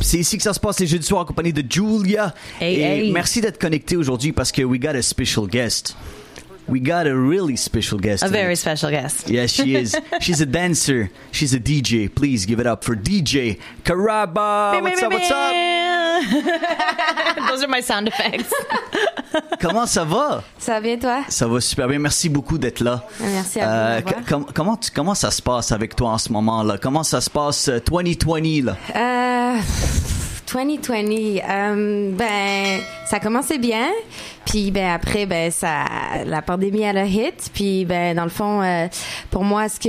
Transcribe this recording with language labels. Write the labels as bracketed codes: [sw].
[fr] C'est ici que ça se passe les jeudis soirs en compagnie de Julia. Et merci d'être connecté aujourd'hui parce que [en] we got a special guest. We got a really special guest. A very special guest. Yes, she is. She's a dancer. She's a DJ. Please give it up for DJ Karaba. What's up, what's up? Those are my sound effects. [fr] Comment ça va? Ça va bien, toi? Ça va super bien. Merci beaucoup d'être là. Merci à vous. Comment ça se passe avec toi en ce moment là? Comment ça se passe 2020 là? 2020, ben ça a commencé bien, puis ben après ben la pandémie elle a hit, puis ben dans le fond pour moi